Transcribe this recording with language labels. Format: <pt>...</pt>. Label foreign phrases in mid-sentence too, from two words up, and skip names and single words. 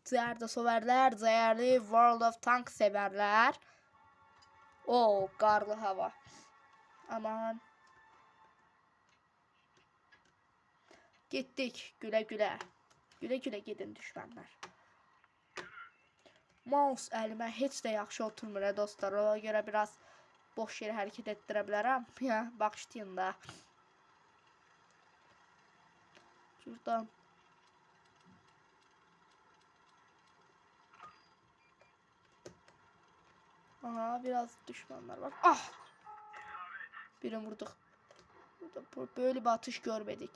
<tr>Değerli severler, değerli World of Tanks severler. Oo, karlı hava. Aman. Gittik. Güle. Güle gidin düşmanlar.</tr> <az>Mouse əlimə heç də yaxşı oturmur dostlar. Ona görə biraz boş yere hərəkət etdirə bilərəm. Ya, bağışlayın da. Şuradan.</az> <tr>Aha, biraz düşmanlar var. Ah! Birini vurduk. Böyle bir atış görmedik.</tr>